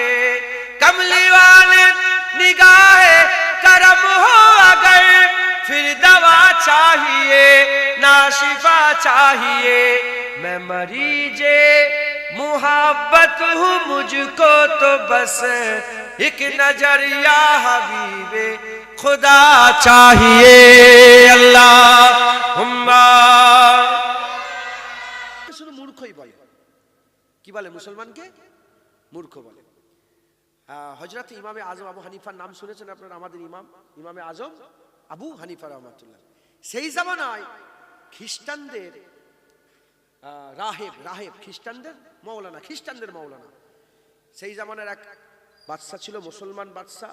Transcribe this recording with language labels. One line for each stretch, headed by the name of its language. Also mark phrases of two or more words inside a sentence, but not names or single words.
Urdu: کملی والے نگاہ کرم ہو اگر، پھر دوا چاہیے نہ شفا چاہیے۔ میں مریض محبت ہوں، مجھ کو تو بس ایک نظر یا حبیب خدا چاہیے۔
Bangla: اللہم শুধু মূর্খই বলে, কি বলে মুসলমানকে? মূর্খ বলে। হযরত ইমামে আজম আবু হানিফার নাম শুনেছেন আপনারা? আমাদের ইমামে আজম আবু হানিফা রাহমাতুল্লাহ। সেই জামানায় খ্রিস্টানদের রাহেব খ্রিস্টানদের মৌলানা, সেই জামানার এক বাদশা ছিল, মুসলমান বাদশা।